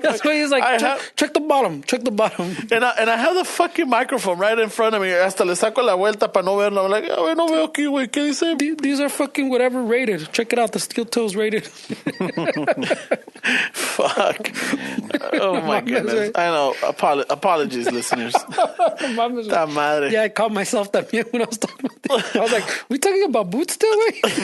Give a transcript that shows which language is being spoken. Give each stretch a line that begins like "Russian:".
English: That's why he's like, check the bottom. Check the bottom. And I have the fucking microphone right in front of me.
Spanish: Hasta le saco la vuelta para no verlo.
English: I'm like,
Spanish: güey, no veo aquí, güey. ¿Qué dice?
English: These are fucking whatever rated. Check it out. The steel toes rated. Fuck. Oh, my goodness. I know. Apologies, listeners.
Spanish: Ta madre.
English: Yeah, I caught myself también when I was talking about this. I was like, we talking about boots still, güey?